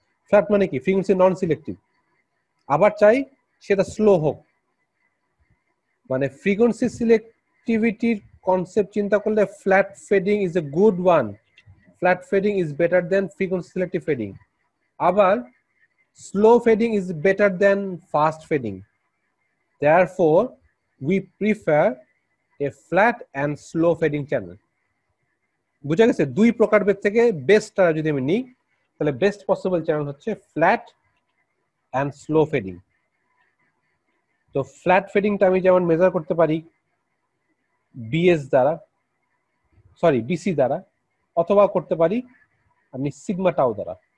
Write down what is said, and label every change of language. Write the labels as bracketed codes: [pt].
[bn] Flat মানে কি, frequency নন selective. আবার চাই সেটা স্লো হোক, মানে ফ্রিকোয়েন্সি সিলেক্টিভিটির কনসেপ্ট চিন্তা করলে [en] Flat fading is a good one, flat fading is better than frequency selective fading. [bn] আবার [en] Slow fading is better than fast fading. Therefore, we prefer a flat and slow fading channel. [bn] বুঝা গেছে? দুই প্রকারভেদ থেকে বেস্টটা যদি আমি নিই, তাহলে বেস্ট পসিবল চ্যানেল হচ্ছে ফ্ল্যাট এন্ড স্লো ফেডিং। তো ফ্ল্যাট ফেডিংটা আমি যেমন মেজার করতে পারি বিএস দ্বারা, সরি বিসি দ্বারা, অথবা করতে পারি আমি সিগমা টাউ দ্বারা।